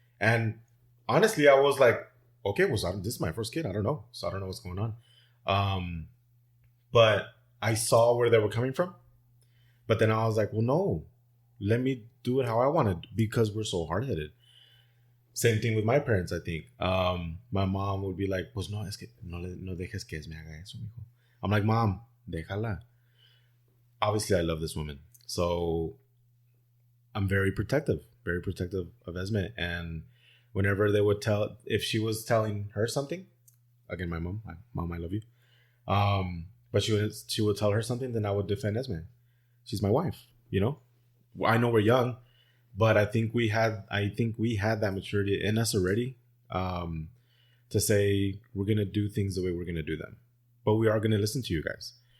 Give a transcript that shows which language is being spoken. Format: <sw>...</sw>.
<en>And honestly, I was like, okay, well, so this is my first kid. I don't know. So I don't know what's going on. But I saw where they were coming from. But then I was like, well, no, let me do it how I want it, because we're so hard-headed. Same thing with my parents, I think. My mom would be like,</en> <es>pues no, es que no dejes que me haga eso, mijo.</es> <en>I'm like, Mom,</en> <es>déjala.</es> <en>Obviously, I love this woman. So I'm very protective of Esme. And whenever they would if she was telling her something, again, my mom, I love you. But she would tell her something, then I would defend Esme. She's my wife, I know we're young, but I think we had that maturity in us already, to say we're gonna do things the way we're gonna do them, but we are gonna listen to you guys.</en>